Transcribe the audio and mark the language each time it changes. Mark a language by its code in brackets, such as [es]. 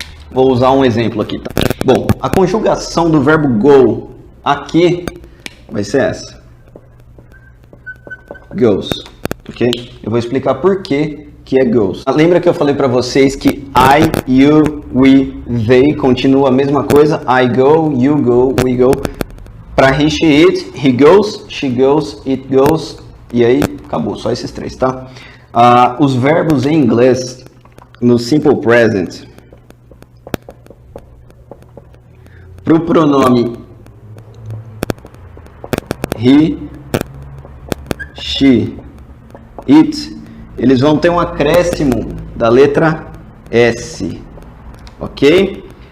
[pt] Vou usar um exemplo aqui, tá? Bom, a conjugação do verbo go aqui vai ser essa. Goes, ok? Eu vou explicar por que é goes. Lembra que eu falei para vocês que I, you, we, they continua a mesma coisa? [en] I go, you go, we go. Para he, she, it, he goes, she goes, it goes. [pt] E aí, acabou. Só esses três, tá? Os verbos em inglês, no simple present, para o pronome he, she, it, eles vão ter um acréscimo da letra S, ok?